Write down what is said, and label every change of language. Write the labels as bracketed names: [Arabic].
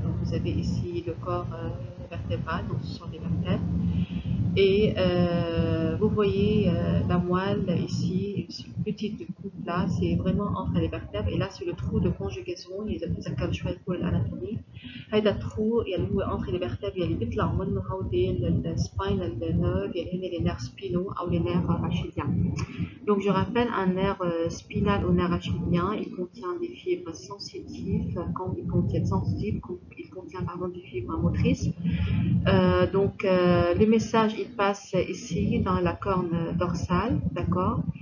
[French] Donc, vous avez ici le corps vertébral, donc ce sont les vertèbres. Et vous voyez la moelle ici, une petite coupe là, c'est vraiment entre les vertèbres. Et là, c'est le trou de conjugaison. [Arabic] إذا بتتذكر شوي كل الأناتومي. هيدا الترو يلي هو [French] entre les vertèbres [Arabic] يلي بيطلع منه هودي السباينال نيرف يلي هن [French] les nerfs spinaux [Arabic] أو [French] les nerfs rachidiens. Donc, je rappelle, un nerf spinal ou nerf rachidien, il contient des fibres sensitives, quand il contient pardon, des fibres motrices. Donc, le message, il passe ici dans la corne dorsale, d'accord.